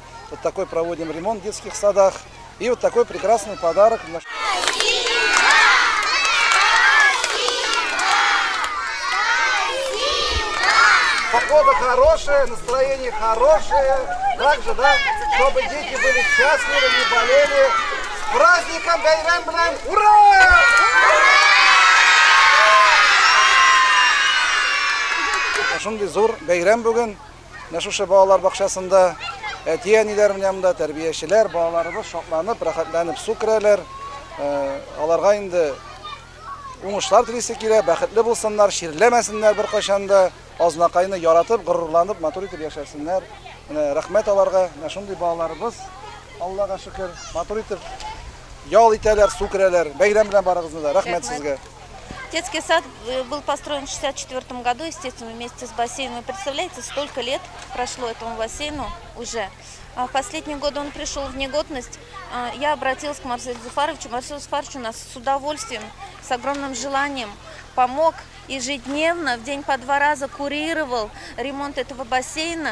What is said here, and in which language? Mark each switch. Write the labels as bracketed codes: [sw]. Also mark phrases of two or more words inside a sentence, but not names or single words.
[ru] Вот такой проводим ремонт в детских садах. И вот такой прекрасный подарок. Погода хорошая, настроение хорошее. Также, да, чтобы дети были счастливы, не болели. С праздником [tt] Байрам белән! [ru] Ура! [tt] Шундый зур бәйрәм бүген Нәшуша балалар бакчасында әти-әниләр янында тәрбиячеләр, балаларыбыз шатланып, рәхәтләнеп су керәләр. Аларга инде уңышлар телисе килә, бәхетле булсыннар, ширләмәсеннәр беркайчан да, азнакайны яратып, горурланып, матур итеп яшәсеннәр. Рәхмәт аларга, шундый балаларыбыз, Аллага шөкер, матур итеп ял итәләр, су керәләр. Бәйрәм белән барыгызны да. Рәхмәт сезгә. [ru] Детский сад был построен в 1964 году, естественно, вместе с бассейном. Вы представляете, столько лет прошло этому бассейну уже. В последние годы он пришел в негодность. Я обратилась к Марселю Зуфаровичу. Марсель Зуфарович у нас с удовольствием, с огромным желанием помог ежедневно, в день по 2 раза курировал ремонт этого бассейна.